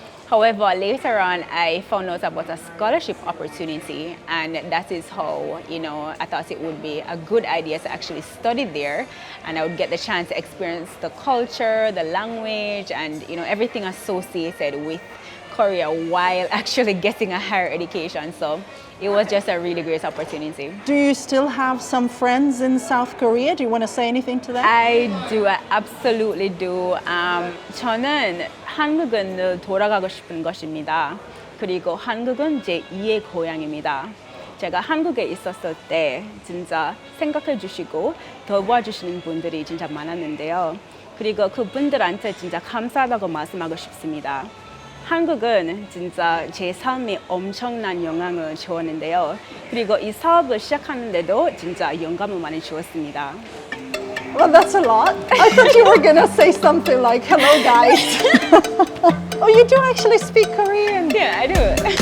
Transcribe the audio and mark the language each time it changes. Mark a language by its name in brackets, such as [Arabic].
[English] However, later on, I found out about a scholarship opportunity, and that is how, I thought it would be a good idea to actually study there, and I would get the chance to experience the culture, the language, and, everything associated with Korea while actually getting a higher education. So it was just a really great opportunity. Do you still have some friends in South Korea? Do you want to say anything to them? I do. I absolutely do. [Korean] 저는 한국은 늘 돌아가고 싶은 것입니다. 그리고 한국은 제 2의 고향입니다. 제가 한국에 있었을 때 진짜 생각해 주시고 도와주시는 분들이 진짜 많았는데요. 그리고 그분들한테 진짜 감사하다고 말씀하고 싶습니다. 한국은 진짜 제 삶에 엄청난 영향을 주었는데요. 그리고 이 사업을 시작하는데도 진짜 영감을 많이 주었습니다. [English] Well, that's a lot. I thought you were going to say something like, hello guys. Oh, you do actually speak Korean. Yeah, I do.